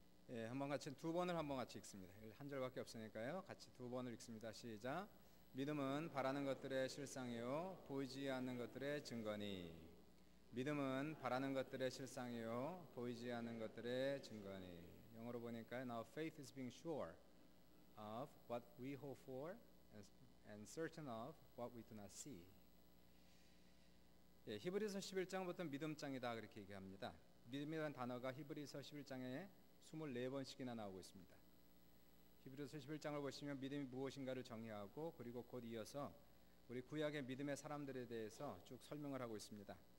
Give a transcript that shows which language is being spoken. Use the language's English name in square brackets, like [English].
[Korean] 예, 한번 같이 두 번을 한번 같이 읽습니다. 한 절밖에 없으니까요. 같이 두 번을 읽습니다. 시작. 믿음은 바라는 것들의 실상이요 보이지 않는 것들의 증거니. 믿음은 바라는 것들의 실상이요 보이지 않는 것들의 증거니. 영어로 보니까 [English] Now faith is being sure of what we hope for and certain of what we do not see. [Korean] 예, 히브리서 11장부터 믿음장이다 그렇게 얘기합니다. 믿음이라는 단어가 히브리서 11장에 24번씩이나 나오고 있습니다. 히브리서 11장을 보시면 믿음이 무엇인가를 정의하고 그리고 곧 이어서 우리 구약의 믿음의 사람들에 대해서 쭉 설명을 하고 있습니다.